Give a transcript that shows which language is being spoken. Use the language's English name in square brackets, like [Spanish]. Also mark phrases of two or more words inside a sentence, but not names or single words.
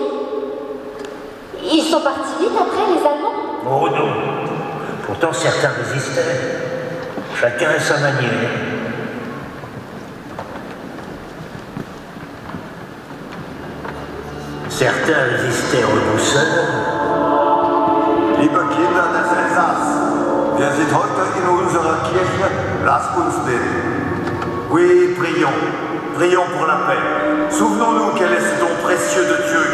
[French] Ils sont partis vite après, les Allemands? Oh non. Pourtant, certains résistaient. Chacun à sa manière. Certains résistaient en douceur. [German] Liebe Kinder des Elsass, wir sind heute in unserer Kirche, lasst uns beten. [French] Oui, prions. Prions pour la paix. Souvenons-nous quel est ce don précieux de Dieu.